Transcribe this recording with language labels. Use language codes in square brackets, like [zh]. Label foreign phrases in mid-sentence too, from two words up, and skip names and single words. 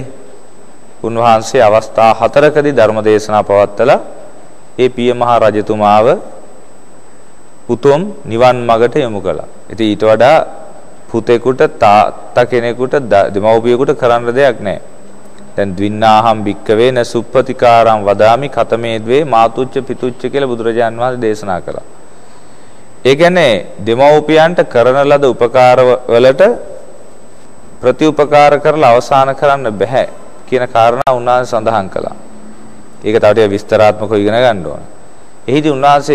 [si] උන්වහන්සේ අවස්ථා 4කදී ධර්ම දේශනා පවත්වලා ඒ පිය මහ රජතුමාව උතුම් නිවන් මඟට යොමු කළා. ඉතින් ඊට වඩා පුතේකට තාත්තා කෙනෙකුට දෙමව්පියෙකුට කරන්න දෙයක් නැහැ. දැන් [pi] ද්වින්නාහම් භික්කවේ න සුප්පතිකාරං වදාමි කතමේ ද්වේ මාතුච්ච පිතුච්ච [si] කියලා බුදුරජාන් වහන්සේ දේශනා කළා. ඒ කියන්නේ දෙමව්පියන්ට කරන ලද උපකාර වලට ප්‍රතිඋපකාර කරලා අවසන් කරන්න බෑ කියන කාරණා උන්වහන්සේ සඳහන් කළා. ඒක තව ටික විස්තරාත්මකව ඉගෙන ගන්න ඕන.